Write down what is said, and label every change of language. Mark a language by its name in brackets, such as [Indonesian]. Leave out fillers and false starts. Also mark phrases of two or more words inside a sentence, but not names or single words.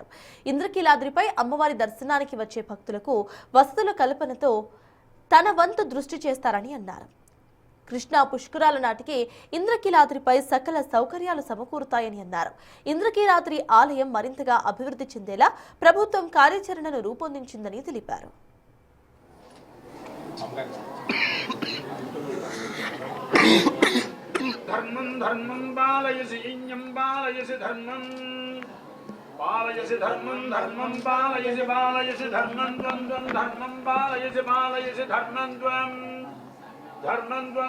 [Telugu] ఇంద్రకీలాద్రిపై అమ్మవారి దర్శనానికి వచ్చే భక్తులకు వసతుల కల్పనతో తన వంతు దృష్టి చేస్తారని అన్నారు. కృష్ణా పుష్కరాల నాటికి ఇంద్రకీలాద్రిపై సకల సౌకర్యాలు సమకూరుతాయని అన్నారు. ఇంద్రకీలాద్రి ఆలయం మరింతగా అభివృద్ధి చెందేలా ప్రభుత్వం కార్యాచరణను రూపొందించిందని తెలిపారు. [Sanskrit] पालयसि धर्मं धर्मं पालयसि पालयसि धर्मं त्वं त्वं धर्मं पालयसि पालयसि धर्मं त्वं धर्मं त्वं